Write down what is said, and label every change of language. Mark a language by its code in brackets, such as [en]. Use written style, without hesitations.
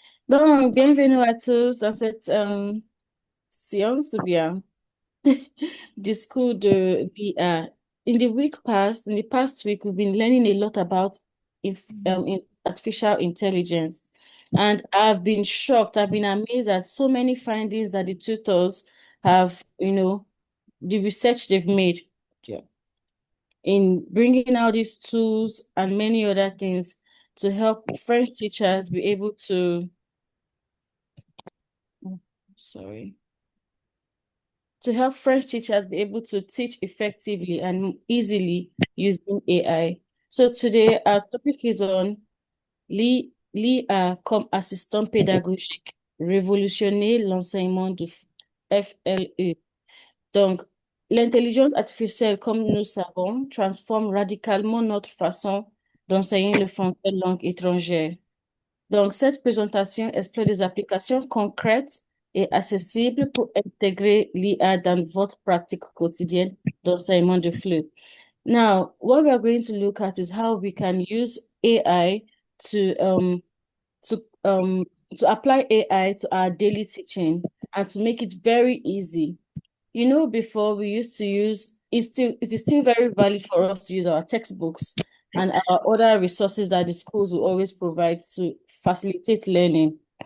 [fr] Donc, bienvenue à tous dans cette séance ou bien discours de l'IA. [en] In the past week, we've been learning a lot about in artificial intelligence. And I've been shocked, I've been amazed at so many findings that the tutors have, the research they've made. Yeah. In bringing out these tools and many other things to help French teachers be able to, sorry, to help French teachers be able to teach effectively and easily using AI. So today our topic is on [fr] l'IA comme assistant pédagogique, révolutionner l'enseignement du FLE. Donc, l'intelligence artificielle, comme nous savons, transforme radicalement notre façon d'enseigner le français langue étrangère. Donc, cette présentation explore des applications concrètes et accessibles pour intégrer l'IA dans votre pratique quotidienne d'enseignement de flux. [en] Now, what we are going to look at is how we can use AI to um to apply AI to our daily teaching and to make it very easy. Before we used to use it is still very valid for us to use our textbooks and our other resources that the schools will always provide to facilitate learning.